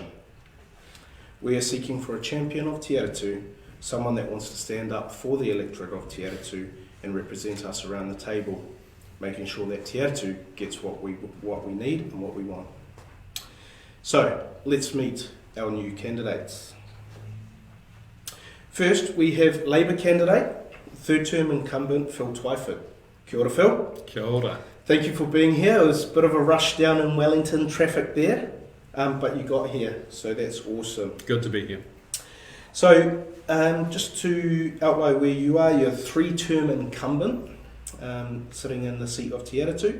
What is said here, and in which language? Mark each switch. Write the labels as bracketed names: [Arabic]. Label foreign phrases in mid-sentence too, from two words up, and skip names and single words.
[English] We are seeking for a champion of Te Atatū, someone that wants to stand up for the electorate of Te Atatū and represent us around the table, making sure that Te Atatū gets what we need and what we want. So, let's meet our new candidates. First, we have Labour candidate, third term incumbent Phil Twyford. [Māori] Kia ora, Phil. Kia ora. [English] Thank you for being here. It was a bit of a rush down in Wellington traffic there, but you got here, so that's awesome. Good to be here. So, just to outline where you are, you're a 3-term incumbent, sitting in the seat of Te Atatū.